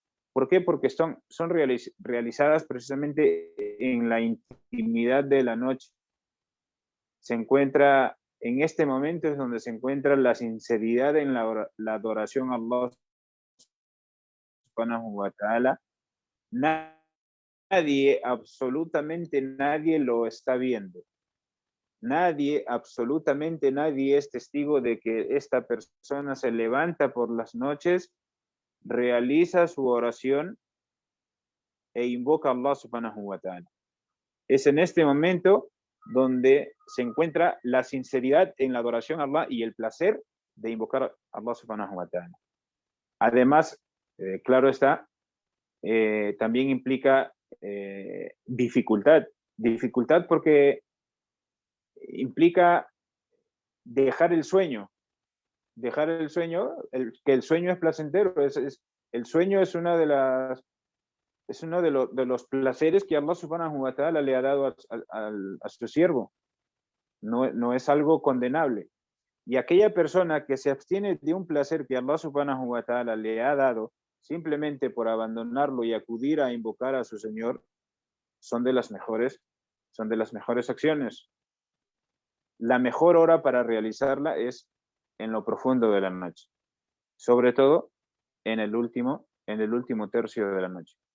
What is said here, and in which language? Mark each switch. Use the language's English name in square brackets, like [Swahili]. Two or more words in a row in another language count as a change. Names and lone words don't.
[Spanish] ¿Por qué? Porque son realizadas precisamente en la intimidad de la noche. Se encuentra, en este momento es donde se encuentra la sinceridad en la adoración a [Arabic] الله سبحانه وتعالى. [Spanish] Nadie, absolutamente nadie lo está viendo. Nadie, absolutamente nadie es testigo de que esta persona se levanta por las noches, realiza su oración e invoca a [Arabic] الله سبحانه وتعالى. [Spanish] Es en este momento donde se encuentra la sinceridad en la adoración a Allah y el placer de invocar a [Arabic] الله سبحانه وتعالى. [Spanish] Además, claro está, también implica dificultad. Dificultad porque implica dejar el sueño. Dejar el sueño, que el sueño es placentero. El sueño es una de las es uno de los placeres que [Arabic] الله سبحانه وتعالى [Spanish] le ha dado a su siervo. No es algo condenable. Y aquella persona que se abstiene de un placer que [Arabic] الله سبحانه وتعالى [Spanish] le ha dado simplemente por abandonarlo y acudir a invocar a su Señor, son de las mejores acciones. La mejor hora para realizarla es en lo profundo de la noche, sobre todo en el último tercio de la noche.